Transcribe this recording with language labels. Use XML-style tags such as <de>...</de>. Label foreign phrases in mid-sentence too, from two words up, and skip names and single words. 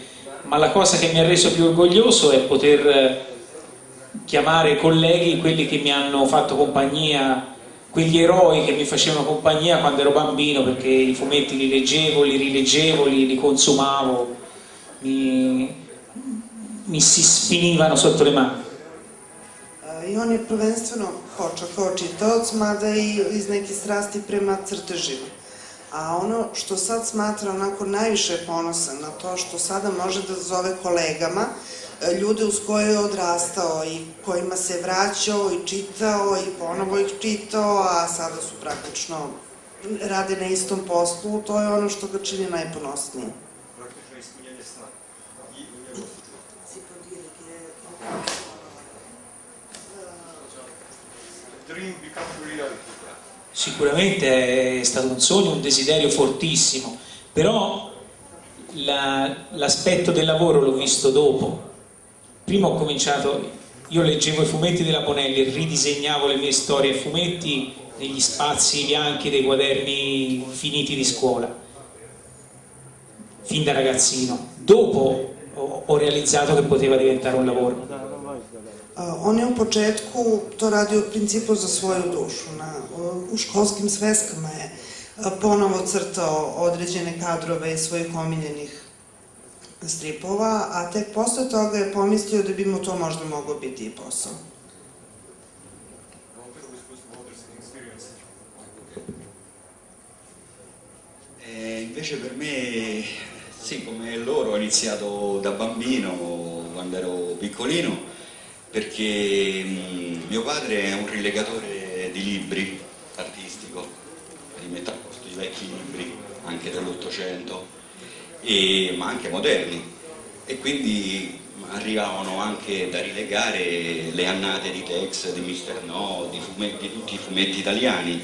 <it>Ma la cosa che mi ha reso più orgoglioso è poter chiamare colleghi, quelli che mi hanno fatto compagnia, quegli eroi che mi facevano compagnia quando ero bambino, perché i fumetti li leggevo, li rileggevo, li consumavo, mi si sfinivano sotto le mani.</it> <sr>I on je prvenstveno počeo kao čitalac, mada i iz neke strasti prema crtežima. A ono što sad smatra onako najviše ponosan na to što sada može da zove kolegama, ljude uz koje je odrastao i kojima se vraćao i čitao i ponovo ih čitao, a sada su praktično rade na istom poslu, to je ono što ga čini najponosnijim. Praktično ispunjenje sna.</sr> <en>Dream becomes reality.</en> <it>Sicuramente è stato un sogno, un desiderio fortissimo, però l'aspetto del lavoro l'ho visto dopo. Prima ho cominciato, io leggevo i fumetti della Bonelli e ridisegnavo le mie storie a fumetti negli spazi bianchi dei quaderni finiti di scuola, fin da ragazzino. Dopo ho realizzato che poteva diventare un lavoro.</it> <sr>On je u početku to radio u principu za svoju dušu. U školskim sveskama je ponovo crtao određene kadrove iz svojih omiljenih stripova, a tek posle toga je pomislio da bi mu to možda moglo biti i posao.</sr> <it>Invece per me, sì, come loro ho iniziato da bambino, quando ero piccolino, perché mio padre è un rilegatore di libri artistico, rimette a posto i vecchi libri, anche dell'Ottocento, ma anche moderni, e quindi arrivavano anche da rilegare le annate di Tex, di Mister No, di tutti i fumetti italiani.</it>